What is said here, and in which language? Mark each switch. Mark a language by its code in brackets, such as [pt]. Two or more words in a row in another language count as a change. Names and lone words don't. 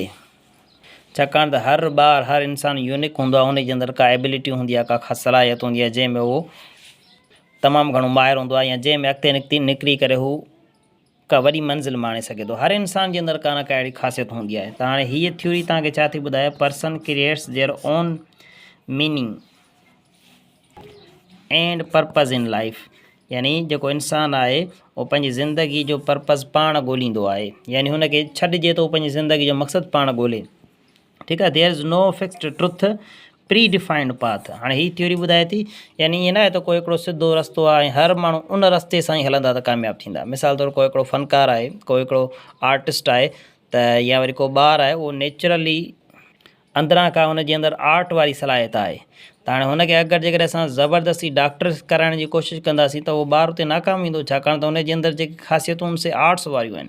[sd] छाकाणि त हर इंसानु यूनिक हूंदो आहे, हुनजे अंदरि का एबिलिटी हूंदी आहे, का ख़ासि सलाहियत हूंदी आहे जंहिंमें उहो तमामु घणो माहिरु हूंदो आहे या जंहिंमें अॻिते निकिरी करे हू का वॾी मंज़िल माणे सघे थो। हर इंसान जे अंदरि का न का अहिड़ी ख़ासियत हूंदी आहे। त हाणे हीअ थ्योरी तव्हांखे छा थी ॿुधाए, [en] Person creates their own meaning and purpose in life, [sd] यानी जेको इंसानु आहे उहो पंहिंजी ज़िंदगी जो पर्पज़ पाण ॻोल्हींदो आहे, यानी हुनखे छॾिजे त उहो पंहिंजी ज़िंदगी जो मक़सदु पाण ॻोल्हे, ठीकु आहे। [en] There is no fixed truth pre defined path. [sd] हाणे हीअ थ्योरी ॿुधाए थी, यानी ईअं न आहे त कोई हिकिड़ो सिधो रस्तो आहे ऐं हर माण्हू उन रस्ते सां ई हलंदा त कामयाबु थींदा। मिसाल तौरु कोई हिकिड़ो फ़नकार आहे, कोई हिकिड़ो आर्टिस्ट आहे, त या वरी को ॿारु आहे उहो नेचुरली अंदरां खां हुनजे अंदरि आर्ट वारी सलाहियत आहे। त हाणे हुनखे अगरि जेकॾहिं असां ज़बरदस्ती डॉक्टर कराइण जी कोशिशि कंदासीं त उहो ॿारु उते नाकाम ईंदो, छाकाणि त हुनजे अंदरि जेकी ख़ासियतूं से आर्ट्स वारियूं आहिनि।